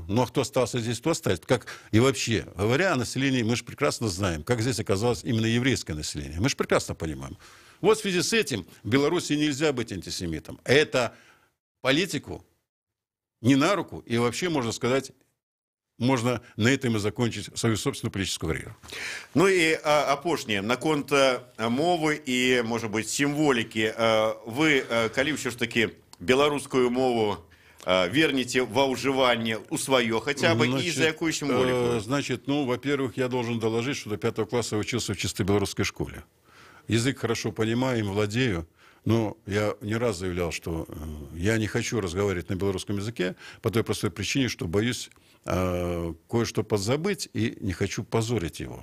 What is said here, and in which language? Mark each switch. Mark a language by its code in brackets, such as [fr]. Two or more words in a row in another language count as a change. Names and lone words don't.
[ru] Ну, а кто остался здесь, то останется. Как и вообще, говоря о населении, мы же прекрасно знаем, как здесь оказалось именно еврейское население. Мы же прекрасно понимаем. Вот в связи с этим в Беларуси нельзя быть антисемитом. Это политику не на руку, и вообще, можно сказать, можно на этом и закончить свою собственную политическую карьеру. [be] Ну и апошняе, наконт мовы и, [ru] может быть, символики. [be] Вы, калі ўсё ж таки беларускую мову вернете во ўжыванне у свое [ru] хотя бы, [be] и за якую символику? [ru] Значит, ну, во-первых, я должен доложить, что до 5 класса я учился в чисто белорусской школе. Язык хорошо понимаю, им владею, но я не раз заявлял, что я не хочу разговаривать на белорусском языке по той простой причине, что боюсь кое-что подзабыть и не хочу позорить его.